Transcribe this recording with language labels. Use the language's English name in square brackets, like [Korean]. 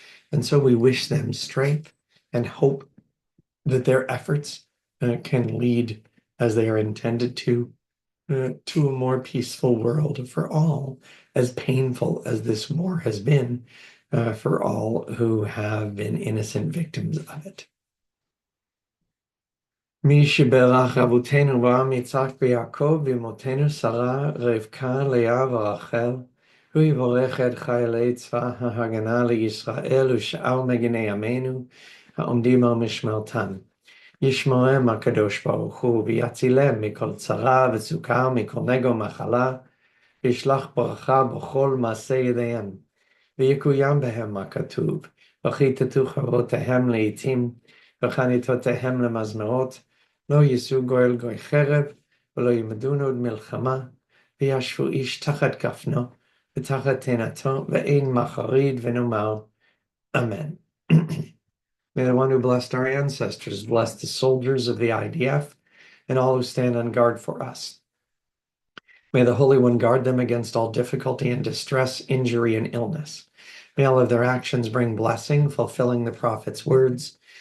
[English] And so we wish them strength and hope that their efforts can lead, as they are intended to a more peaceful world for all, as painful as this war has been for all who have been innocent victims of it. [Hebrew] מי שברך אבותינו אברהם יצחק ויעקב ואמותינו שרה רבקה לאה ורחל הוא יברך את חיילי צבא ההגנה לישראל ושאר מגיני עמנו העומדים על משמרתם. ישמרם הקדוש ברוך הוא ויצילם מכל צרה וסוכר מכל נגע ומחלה וישלח ברכה בכל מעשה ידיהם ויקוים בהם הכתוב וכיתתו חרבותיהם לעתים וחניתותיהם למזמרות לא יישאו גואל גוי חרב ולא ילמדון עוד מלחמה וישבו איש תחת גפנו ותחת תאנתו ואין מחריד ונאמר אמן. [English] May the one who blessed our ancestors bless the soldiers of the IDF and all who stand on guard for us. May the Holy One guard them against all difficulty and distress, injury and illness. May all of their actions bring blessing, fulfilling the prophet's words.